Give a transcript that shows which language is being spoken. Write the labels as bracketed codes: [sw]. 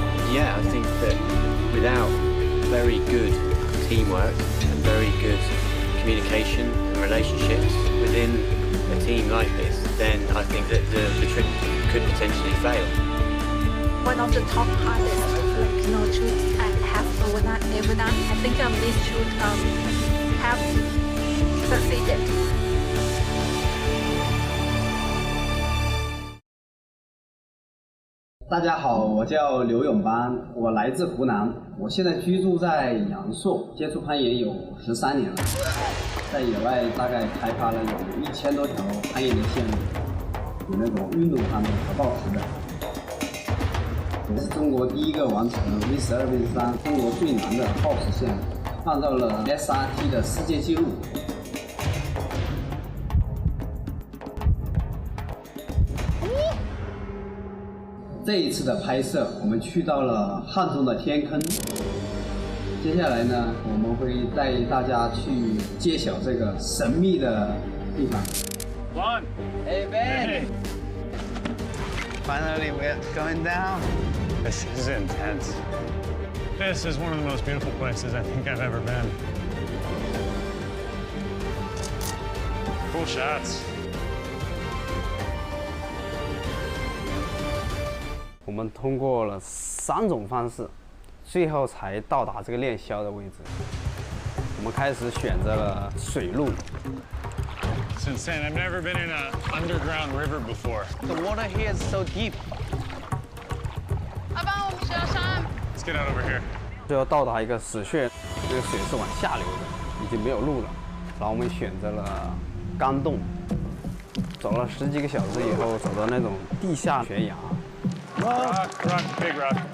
[en] Yeah, I think that without very good teamwork and very good communication and relationships within a team like this, then I think that the trip could potentially fail. One of the top hardest shoots I have ever done. I think this shoot have succeeded. [zh] 大家好，我叫刘永邦，我来自湖南，我现在居住在阳朔，接触攀岩有13年了，在野外大概开发了有1000多条攀岩的线路，有那种运动攀的和抱石的。我是中国第一个完成V12、V13中国最难的抱石线，创造了 SRT 的世界纪录。这一次的拍摄，我们去到了汉中的天坑。接下来呢，我们会带大家去揭晓这个神秘的地方。 [en] One. Hey Ben. Finally, we're going down. This is intense. This is one of the most beautiful places I think I've ever been. Cool shots. [zh] 我们通过了3种方式，最后才到达这个链霄的位置。我们开始选择了水路。 [en] It's insane. I've never been in an underground river before. The water here is so deep. [zh] 阿爸，我们是要上。 [en] Let's get out over here. [zh] 最后到达一个死穴，这个水是往下流的，已经没有路了。然后我们选择了钢洞，走了10几个小时以后，走到那种地下悬崖。 [en] Rock, big rock.